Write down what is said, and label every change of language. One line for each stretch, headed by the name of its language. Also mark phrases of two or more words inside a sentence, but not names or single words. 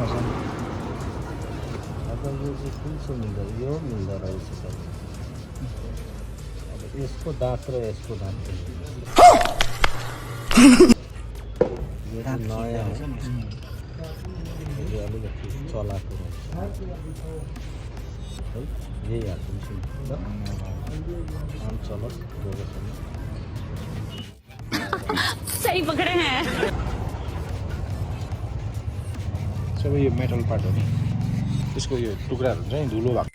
Nepali: अब यो चाहिँ कुन चाहिँ मिल्दो यो मिल्दो रहेछ अब यसको दाँत र यसको दाँत यो चाहिँ नयाँ हो यो अलिकति चलाएको रहेछ है यही हालिदिन्छु ल काम चलोस् जोरोसँग
Hindi: सही पकड़े हैं
Nepali: सबै यो
English: metal part
Nepali: हो नि त्यसको यो टुक्राहरू हुन्छ नि धुलो भएको